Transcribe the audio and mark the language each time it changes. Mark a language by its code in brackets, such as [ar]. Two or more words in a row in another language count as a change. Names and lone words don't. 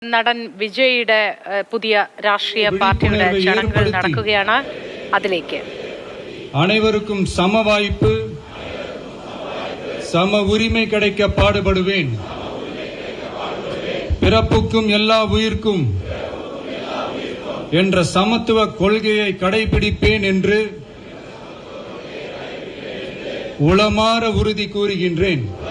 [ml] നടൻ വിജയുടെ പുതിയ രാഷ്ട്രീയ പാർട്ടിയുടെ ചടങ്ങുകൾ നടക്കുകയാണ്. അതിലേക്ക് [ta] அனைவருக்கும் சம வாய்ப்பு சம உரிமை கிடைக்க பாடுபடுவேன். பிறப்புக்கும் எல்லா உயிர்க்கும் என்ற சமத்துவ கொள்கையை கடைபிடிப்பேன் என்று உளமாற உறுதி கூறுகின்றேன்.